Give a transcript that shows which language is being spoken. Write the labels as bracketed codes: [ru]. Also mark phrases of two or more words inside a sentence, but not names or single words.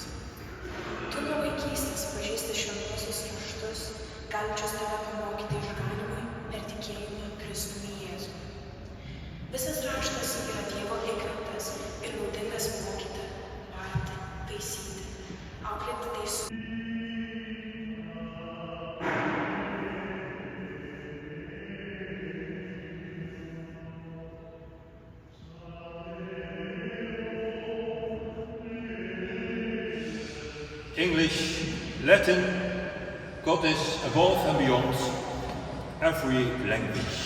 [lt] Tu nuo vaikystės pažįsti šventuosius raštus, galinčius tave pamokyti išganymui per tikėjimą Kristumi Jėzų. Visas raštas yra Dievo įkvėptas ir naudingas mokyti, barti, taisyti, auklėti teisumą. [en] English, Latin, God is above and beyond every language.